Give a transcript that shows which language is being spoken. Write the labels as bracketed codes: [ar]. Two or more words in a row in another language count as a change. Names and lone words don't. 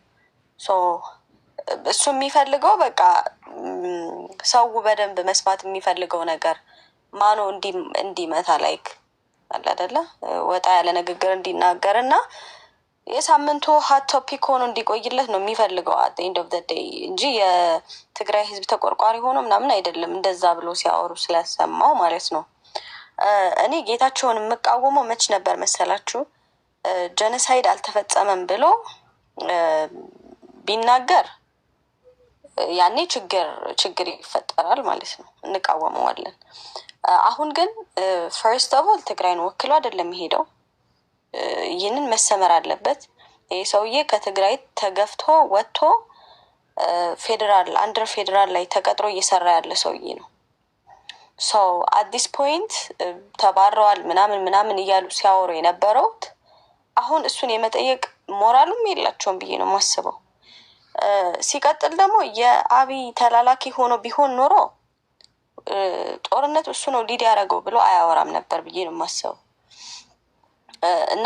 [am] እሱ የሚፈልገው በቃ ሰው በደንብ መስማት የሚፈልገው ነገር ማኑ እንዲመታ ላይክ አለ አይደለ ወጣ ያለ ንግግር እንዲናገር እና የሳምንቱ [en] hot topic [am] ሆኖ እንዲቆይለት ነው የሚፈልገው [en] at the end of the day [am] እንጂ የትግራይ ህዝብ ተቆርቋሪ ሆኖ ምናምን አይደለም እንደዛ ብሎ ሲያወሩ ስለሰማው ማለት ነው እኔ ጌታቸውን የምቃወመው መች ነበር መሰላችሁ ጀኖሳይድ አልተፈጸመም ብሎ ቢናገር ያኔ ችግር ይፈጠራል ማለት ነው እንቃወመዋለን አሁን ግን [en] first of all [am] ትግራይን ወክሎ አይደለም ሄደው ይህንን መሰመር አለበት ይሄ ሰውዬ ከትግራይ ተገፍቶ ወጥቶ ፌደራል አንደር ፌደራል ላይ ተቀጥሮ እየሰራ ያለ ሰውዬ ነው [en] at this point [am] ተባረዋል ምናምን እያሉ ሲያወሩ የነበረው አሁን እሱን የመጠየቅ ሞራሉም የላቸውም ብዬ ነው ማስበው ሲቀጥል ደግሞ የአብይ ተላላኪ ሆኖ ቢሆን ኖሮ ጦርነት እሱ ነው ሊድ ያደረገው ብሎ አያወራም ነበር ብዬ ነው ማስበው እና